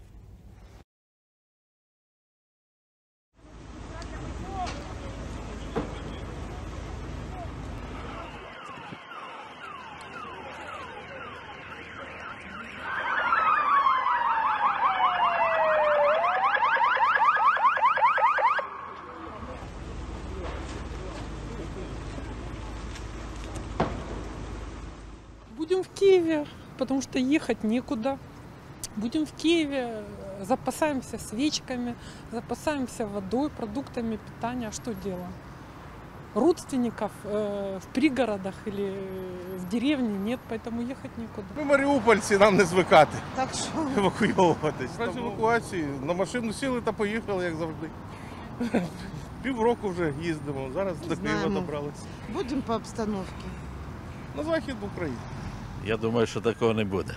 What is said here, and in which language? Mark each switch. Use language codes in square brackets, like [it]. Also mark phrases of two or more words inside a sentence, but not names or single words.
[ru] Будем в Киеве, потому что ехать некуда. Будем в Киеве, запасаемся свечками, запасаемся водой, продуктами питания. А что делаем? Родственников в пригородах или в деревне нет, поэтому ехать некуда. [uk] Ми маріупольці, нам не звикати. Так що? Евакуйовуватись. Раз евакуації, на машину сіли та поїхали, як завжди. Півроку вже їздимо, зараз до Києва добралися. Будемо по обстановці. На захід України. Я думаю, що такого не буде.